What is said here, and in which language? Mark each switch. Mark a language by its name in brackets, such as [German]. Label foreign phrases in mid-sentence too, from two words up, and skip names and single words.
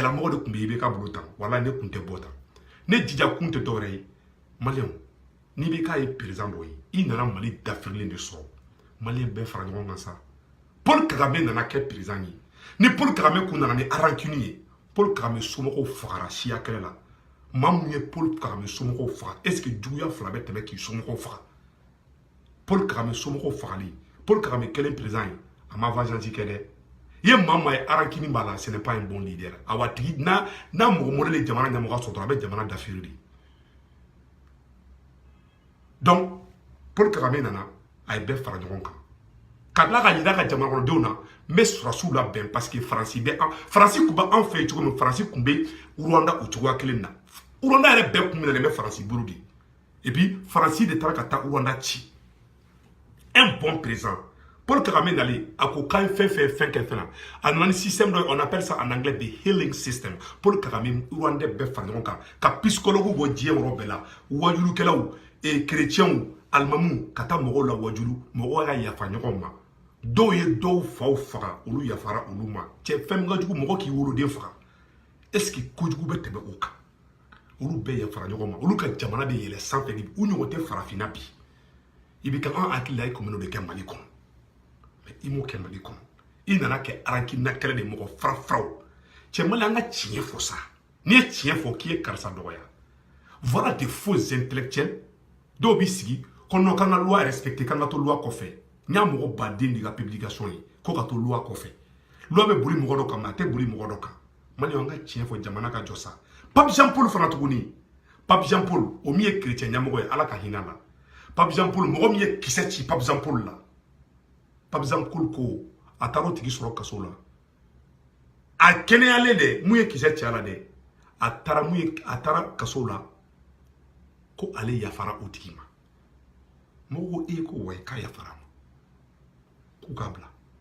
[Bambara] de tun bɛ i bɛ ka bolo tan wala ne tun tɛ bɔ tan ne jija kun tɛ dɔwɛrɛ ye maliyɛnw n'i bɛ k'a ye président dɔ ye i nana mali dafirilen de sɔrɔ maliyɛn bɛɛ fara ɲɔgɔn kan sa Paul Kagame nana kɛ président ye ni Paul Kagame kun nana ni rancune ye Paul Kagame somɔgɔw fagara siya kɛlɛ la maa mun ye Paul Kagame somɔgɔw faga [French] est-ce que [Bambara] juguya fila bɛ tɛmɛ k'i somɔgɔw faga Paul Kagame somɔgɔw fagali Paul Kagame kɛlen président ye a ma vengeance kɛ dɛ i ye maa maa ye rancune b'a la [French] ce n'est pas un bon leader [Bambara] awa tigi n'a mɔgɔ modèle ye jamana ɲɛmɔgɔ sɔrɔ dɔrɔn a bɛ jamana dafiri de donc Paul Kagame nana a ye bɛɛ fara ɲɔgɔn kan ka tila ka yira ka jamana kɔnɔdenw na n bɛ sɔrɔsiw labɛn [French] parce que [Bambara] faransi kun bɛ an fɛ yen cogo min faransi kun bɛ Rwanda o cogoya kelen na Rwanda yɛrɛ bɛɛ kun minɛlen bɛ faransi bolo de [French] et puis [Bambara] faransi de taara ka taa Rwanda ci [French] un bon président [Bambara] Paul Kagame nalen a ko k'a ye fɛn kɛ fɛn na a nana ni système dɔ [French] on appelle ça en anglais [English] the healing system [Bambara] Paul Kagame Rwandais bɛɛ fara ɲɔgɔn kan ka psychologue bɔ diɲɛ yɔrɔ bɛɛ la wajulukɛlaw chrétiens alimamu ka taa mɔgɔw la wajulu mɔgɔw ka yafa ɲɔgɔn ma dɔw ye dɔw faw faga olu yafara olu ma cɛ fɛn min ka jugu mɔgɔ k'i woloden faga [French] est-ce que [Bambara] kojugu bɛ tɛmɛ o kan olu bɛɛ yafara ɲɔgɔn ma olu ka jamana bɛ yɛlɛ sanfɛ de u ɲɔgɔn tɛ farafinna bi i bɛ ka an hakili la i kun bɛ n'o de kɛ Mali kɔnɔ mais i m'o kɛ Mali kɔnɔ i nana kɛ arakinna kɛlɛ de mɔgɔ farafaraw cɛ Mali an ka tiɲɛ fɔ sa n'i ye tiɲɛ fɔ k'i ye karisa dɔgɔya [French] voilà des faux intellectuels [Bambara] dɔw b'i sigi ko non k'an ka [French] loi respecter [Bambara] k'an ka to loi kɔfɛ n y'a mɔgɔ baden de ka publication ye ko ka to loi kɔfɛ loi bɛ boli mɔgɔ dɔ kan mais a tɛ boli mɔgɔ dɔ kan Maliyɛnw an ka tiɲɛ fɔ jamana ka jɔ sa Pape Jean Paul fana tuguni Pape Jean Paul o min ye chrétien ɲɛmɔgɔ ye ala ka hinɛ la Pape Jean Paul mɔgɔ min ye kisɛ ci Pape Jean Paul la Pape Jean Paul ko a taara o tigi sɔrɔ kaso la a kɛnɛyalen dɛ mun ye kisɛ ci a la dɛ a taara kaso la ko ale yafara o tigi ma mɔgɔ ko e ko wa k'a yafara ma k'u k'a bila